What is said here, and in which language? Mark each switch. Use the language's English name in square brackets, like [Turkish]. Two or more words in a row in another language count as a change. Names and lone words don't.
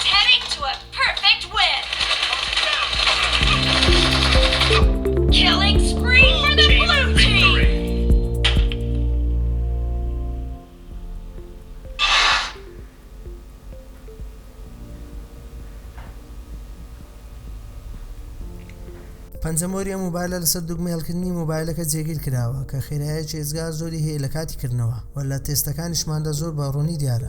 [English] straight to a perfect win. Killing spree for the blue team. [Central Kurdish] پەنجەمۆری ئەم مۆبایلە لەسەر دوگمەی هەڵکردنی مۆبایلەکە جێگیر کراوە کە خێرایەکی ئێزگار زۆری هەیە لە کاتی کردنەوە و لە تێستەکانیشماندا زۆر بەڕوونی دیارە.